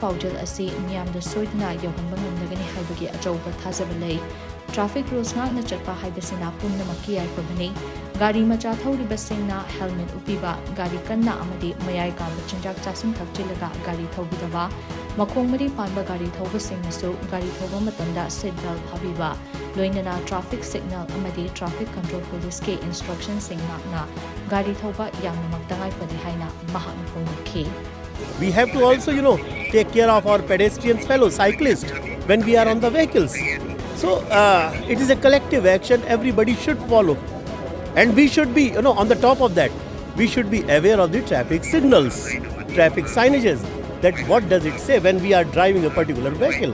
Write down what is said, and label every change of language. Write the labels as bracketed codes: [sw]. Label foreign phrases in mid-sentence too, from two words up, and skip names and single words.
[mni] pawjal ase miyam da soidna yohanba ngamdagani haibagi achouba thajabalei [en] traffic rules [mni] na chatpa haibasina punnamaki yaifabani gari macha thoriba singna helmet upiba gari kanna amadi mayai ka bachinjak chasum thakchilaga gari thobidaba makhong mari panba gari thoba singnasu gari thoba matanda [en] seat belt [mni] habiba loinana [en] traffic signal [mni] amadi [en] traffic control police [mni] ke instruction singna gari thoba yamna maktangai padi haina mahakna phongki [en] We have to also take care of our pedestrians fellow cyclists when we are on the vehicles. So it is a collective action everybody should follow. And we should be, on the top of that, we should be aware of the traffic signals, traffic signages, that what does it say when we are driving a particular vehicle.